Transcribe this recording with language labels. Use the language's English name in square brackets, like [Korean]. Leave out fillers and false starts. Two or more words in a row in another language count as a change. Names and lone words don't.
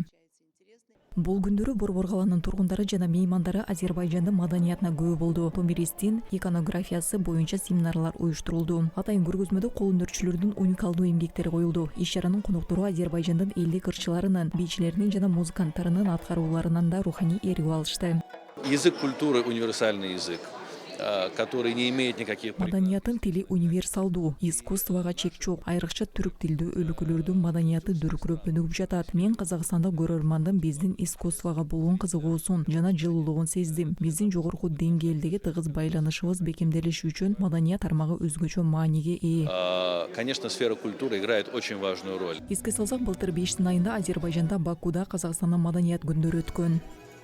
[Kyrgyz] Бул күндөрү Борбор каланын тургундары жана меймандары Азербайжандын маданиятына күбө болду. Томиристин иконографиясы боюнча семинарлар уюштурулду. Атайын көргөзмөдө кол өнөрчүлөрдүн уникалдуу эмгектери коюлду. Иш-чаранын коноктору Азербайжандын элдик ырчыларынын, бийчилеринин жана музыканттарынын аткарууларынан да руханий эргип алышты. [Russian] Язык культуры универсальный язык, который не имеет никаких. [Kyrgyz] Маданиятын тили универсалдуу, искусствого чек жок. Айрыкча түрк тилдүү өлкөлөрдүн маданияты дүркүрөп өнүгүп жатат. Мен Казакстанда көрөрмандын биздин искусствого болгон кызыгуусун жана жылуулугун сездим. Биздин жогорку деңгээлдеги тыгыз байланышыбыз бекемделиши үчүн маданият тармагы өзгөчө мааниге ээ. [Russian] Конечно, сфера культуры играет очень важную роль. [Kyrgyz] Эске салсак, былтыр 5 айында Азербайжанда Бакуда Казакстандын маданият күндөрү өткөн.